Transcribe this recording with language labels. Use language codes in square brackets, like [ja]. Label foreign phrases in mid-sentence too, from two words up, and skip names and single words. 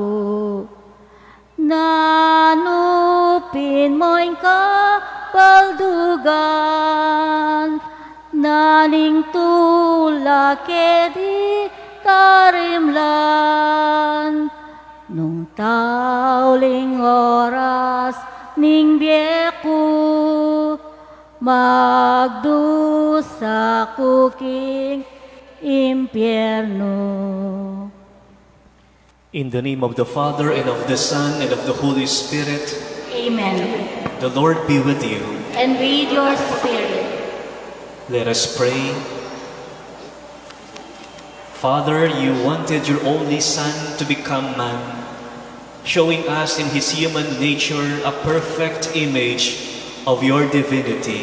[pam] Nanupin mo'y kapaldugan, naning tulak edi karimlan, nung tauling oras ning biyeko, magdusa kuking impyerno. [en] In the name of the Father, and of the Son, and of the Holy Spirit. Amen. The Lord be with you. And with your spirit. Let us pray. Father, you wanted your only Son to become man, showing us in his human nature a perfect image of your divinity.